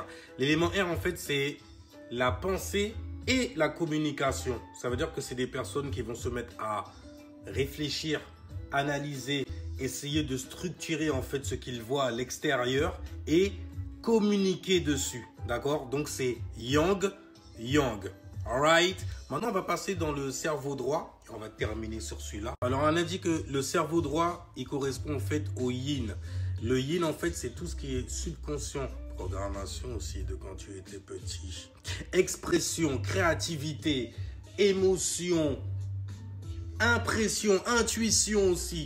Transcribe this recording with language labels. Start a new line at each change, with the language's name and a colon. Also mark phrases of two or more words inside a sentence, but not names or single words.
French: L'élément R, en fait, c'est la pensée et la communication. Ça veut dire que c'est des personnes qui vont se mettre à réfléchir, analyser, essayer de structurer en fait ce qu'ils voient à l'extérieur et communiquer dessus, d'accord? Donc c'est yang, yang, alright? Maintenant on va passer dans le cerveau droit et on va terminer sur celui-là. Alors on a dit que le cerveau droit, il correspond en fait au yin. Le yin en fait c'est tout ce qui est subconscient, programmation aussi de quand tu étais petit, expression, créativité, émotion, impression, intuition aussi.